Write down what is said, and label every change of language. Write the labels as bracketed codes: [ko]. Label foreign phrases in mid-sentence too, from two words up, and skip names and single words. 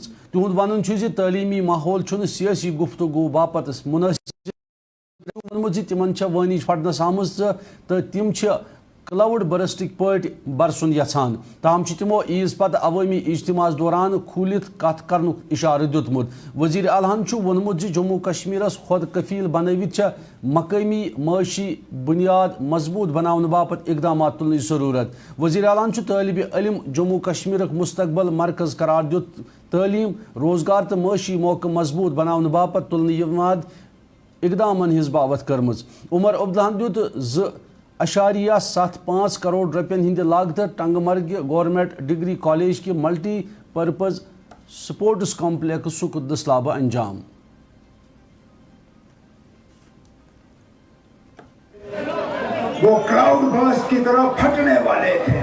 [ks] तिहुंद वनुन छ ज़ि तालीमी माहौल छुन सियासी गुफ्तगू बापत मुनासिब वोनमुत ज़ि तिमन छ वानिज फटनस आमुज तो तिम छ क्लाउड बर्स्टिक पट बरसन यछान ताम तिमो ईज पत अवामी इज्तिमास दौरान खुलित कथ कर इशार दुतमुत। वज़ीर आलाहन वोनमुत जम्मू कश्मीरस खुद कफील बनवित मकामी माशी बुनियाद मजबूत बनाने बापत इकदाम तुलने जरूरत। वज़ीर आलाहन तालिब इल्म जम्मू कश्मीर मुस्तकबल मरकज करार दुत तालीम रोजगार तो माशी मौके मजबूत बनाने बापत तुलने इकदाम हिज बावत कर्मज। उमर अब्दुल्लाहन दुत 2.75 करोड़ रुपयन हिंद लागत टंगमर्ग गवर्नमेंट डिग्री कॉलेज के [en] multi purpose sports complex [ks] दसलाब अंजाम। [ur] वो [en] cloud burst [ur] की तरह फटने वाले थे।